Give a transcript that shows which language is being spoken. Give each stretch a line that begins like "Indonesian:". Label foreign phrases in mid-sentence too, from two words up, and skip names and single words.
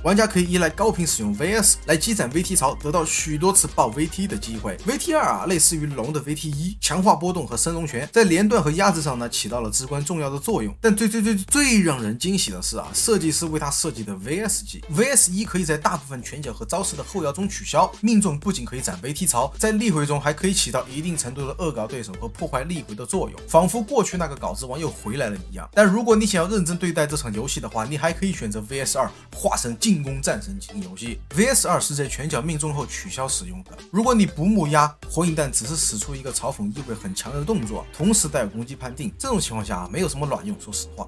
Chinese: 玩家可以依賴高頻使用 VS 來積攒 VT 槽，得到許多次爆 VT 的機會。VT2啊，類似於龍的 VT1，強化波動和升龍拳，在連段和壓制上呢起到了至關重要的作用。但最讓人驚喜的是啊，設計師為他設計的 VS 技 VS1 可以在大部分拳腳和招式的後摇中取消，命中不僅可以攒 VT 槽，在立回中還可以起到一定程度的惡搞对手和破壞立回的作用，仿佛過去那個稿之王又回來了一樣。但如果你想要認真對待這場遊戲的話，你還可以選擇 VS2 化身進攻戰神進行遊戲。VS2 是在拳腳命中後取消使用的。如果你不木壓，火影彈只是使出一個嘲諷意味很強的動作，同時带有攻擊判定，這種情況下沒有什麼卵用，說實話。